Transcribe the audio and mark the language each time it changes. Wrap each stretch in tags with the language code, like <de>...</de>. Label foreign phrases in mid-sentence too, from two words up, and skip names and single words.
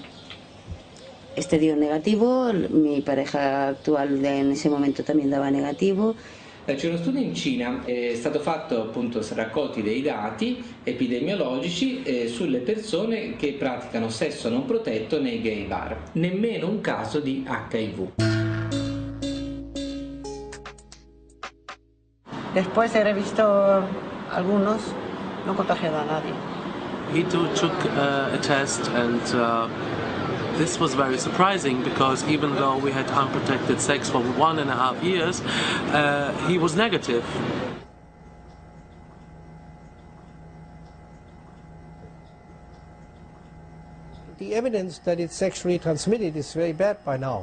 <es>Este dio negativo, mi pareja actual en ese momento también daba negativo.</es> <it>C'è uno studio in Cina, è stato fatto appunto raccolti dei dati epidemiologici sulle persone che praticano sesso non protetto nei</it> <en>gay bar,</en> <it>nemmeno un caso di HIV.</it> <es>Después he revisto algunos, no contagiado a nadie.</es> <en>He took a test, and this was very surprising because even though we had unprotected sex for 1.5 years, he was negative. The evidence that it's sexually transmitted is very bad by now.</en>